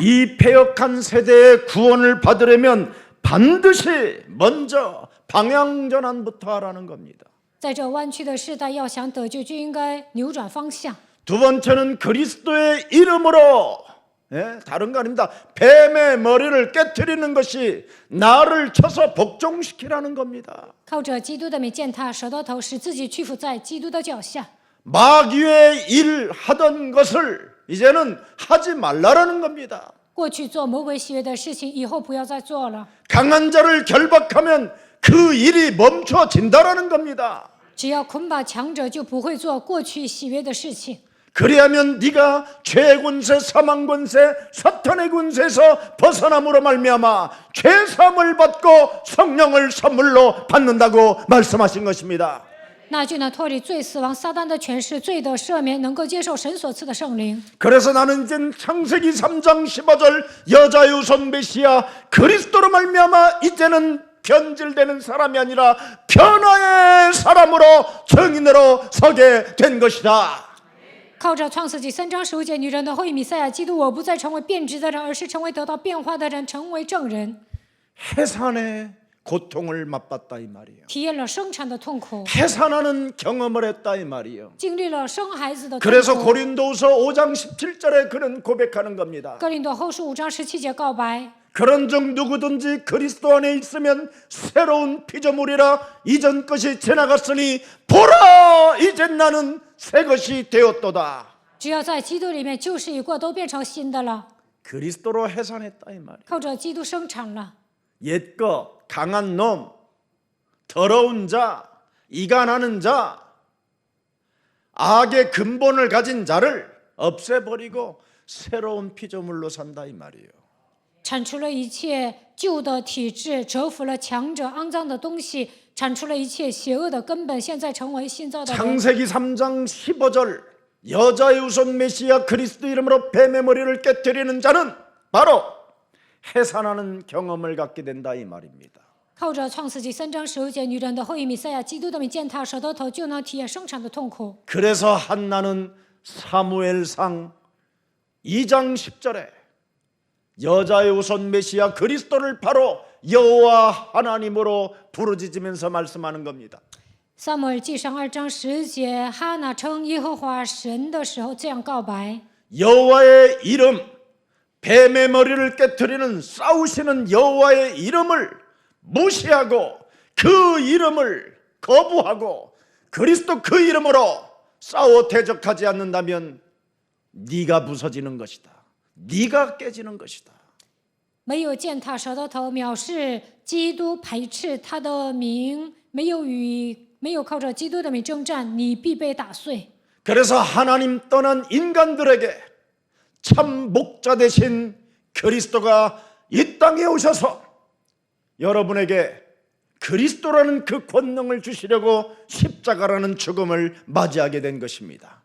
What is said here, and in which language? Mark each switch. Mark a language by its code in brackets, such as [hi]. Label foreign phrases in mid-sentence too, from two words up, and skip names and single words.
[ko] 이 패역한 세대의 구원을 받으려면 반드시 먼저 방향 전환부터 하라는 겁니다. [zh] 在这弯曲的时代，要想得救，就应该扭转方向。 [ko] 두 번째는 그리스도의 이름으로 다른 거 아닙니다. 뱀의 머리를 깨트리는 것이 나를 쳐서 복종시키라는 겁니다. [zh] 靠着基督的名践踏蛇的头，使自己屈服在基督的脚下。 [ko] 마귀의 일 하던 것을 이제는 하지 말라라는 겁니다. [zh] 过去做魔鬼喜悦的事情，以后不要再做了。 [ko] 강한 자를 결박하면 그 일이 멈춰진다라는 겁니다. [zh] 只要捆绑强者，就不会做过去喜悦的事情。 [ko] 그리하면 네가 죄의 군세, 사망 군세, 사탄의 군세에서 벗어남으로 말미암아 죄 사함을 받고 성령을 선물로 받는다고 말씀하신 것입니다. [zh] 那就能脱离罪、死亡、撒旦的权势、罪的赦免，能够接受神所赐的圣灵。 [ko] 그래서 나는 이제 창세기 3장 15절 여자의 우선 메시아 그리스도로 말미암아 이제는 변질되는 사람이 아니라 변화의 사람으로 증인으로 서게 된 것이다. [zh] 靠着创世纪3章15节，女人的后裔弥赛亚基督，我不再成为变质的人，而是成为得到变化的人，成为证人。 [ko] 해산의 고통을 맛봤다 이 말이에요. [zh] 体验了生产的痛苦， [ko] 해산하는 경험을 했다 이 말이에요. [zh] 经历了生孩子的痛 [ko] 그래서 [zh] 苦。 [ko] 고린도후서 5장 17절에 그는 고백하는 겁니다. [zh] 哥林多后书5章17节告白： [ko] 그런즉 누구든지 그리스도 안에 있으면 새로운 피조물이라 이전 것이 지나갔으니 보라 이젠 나는 새 것이 되었도다. [zh] 只要在基督里面，旧事已过，都变成新的了。 [ko] 그리스도로 해산했다 이 말이에요. [zh] 靠着基督生产了。 [ko] 옛것 강한 놈 더러운 자 이간하는 자, 악의 근본을 가진 자를 없애버리고 새로운 피조물로 산다 이 말이에요. [zh] 铲除了一切旧的体制，折服了强者肮脏的东西，铲除了一切邪恶的根本，现在成为新造的人。 [ko] 창세기 3장 15절 여자의 우선 메시아 그리스도 이름으로 뱀의 머리를 깨뜨리는 자는 바로 해산하는 경험을 갖게 된다 이 말입니다. [zh] 靠着创世纪3章15节，女人的后裔弥赛亚基督的名践踏蛇的头，就能体验生产的痛苦。 [ko] 그래서 한나는 사무엘상 2장 10절에 여자의 우선 메시아 그리스도를 바로 여호와 하나님으로 부르짖으면서 말씀하는 겁니다. [zh] 撒母耳记上2章10节，哈拿称耶和华神的时候这样告白： [ko] 여호와의 이름, 뱀의 머리를 깨뜨리는 싸우시는 여호와의 이름을 무시하고 그 이름을 거부하고 그리스도 그 이름으로 싸워 대적하지 않는다면 네가 부서지는 것이다. 네가 깨지는 것이다. [zh] 没有践踏蛇的头，藐视基督，排斥他的名，没有靠着基督的名征战，你必被打碎。 [ko] 그래서 하나님 떠난 인간들에게 참 목자 되신 그리스도가 이 땅에 오셔서 여러분에게 그리스도라는 그 권능을 주시려고 십자가라는 죽음을 맞이하게 된 것입니다.